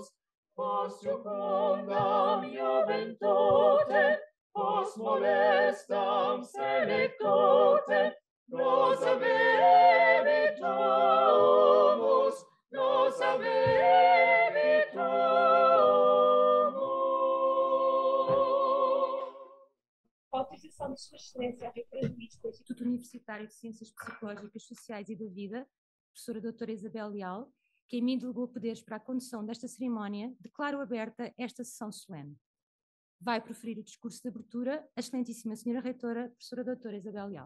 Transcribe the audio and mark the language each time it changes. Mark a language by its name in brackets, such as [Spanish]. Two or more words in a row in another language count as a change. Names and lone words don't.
[Latin] Post jucundam juventutem, post molestam selectutem, nos habebitur, nos habebitur. [Portuguese] Autorização de Sua Excelência, a Reitora do ISPA, Instituto Universitário de Ciências Psicológicas, Sociais e da Vida, professora doutora Isabel Leal, que em mim delegou poderes para a condução desta cerimónia, declaro aberta esta sessão solene. Vai proferir o discurso de abertura a excelentíssima senhora Reitora, professora doutora Isabel Leal.